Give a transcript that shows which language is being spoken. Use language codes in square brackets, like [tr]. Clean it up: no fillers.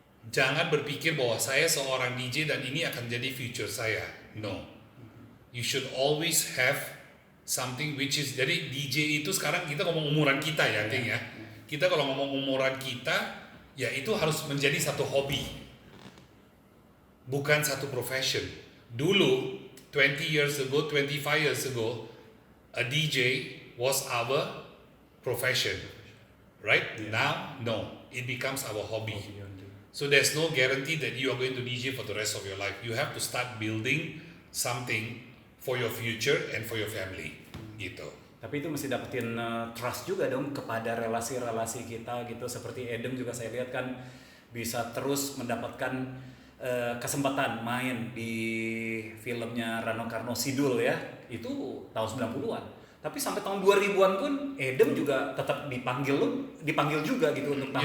[id] Jangan berpikir bahwa saya seorang DJ dan ini akan jadi future saya. No. [en] You should always have something which is, [id] jadi DJ itu sekarang kita ngomong umuran kita ya, Ting ya. Kita kalau ngomong umuran kita, ya itu harus menjadi satu hobi. Bukan satu profession. Dulu [en] 20 years ago, 25 years ago, a DJ was our profession, right? Now, no, it becomes our hobby. So there's no guarantee that you are going to DJ for the rest of your life. You have to start building something for your future and for your family, [id] gitu. Tapi itu mesti dapetin trust juga dong kepada relasi-relasi kita gitu. Seperti Adam juga saya lihat kan bisa terus mendapatkan kesempatan main di filmnya Rano Karno Sidul ya, itu tahun 90-an. Tapi sampai tahun 2000-an pun Adam juga tetap dipanggil juga gitu untuk tampil.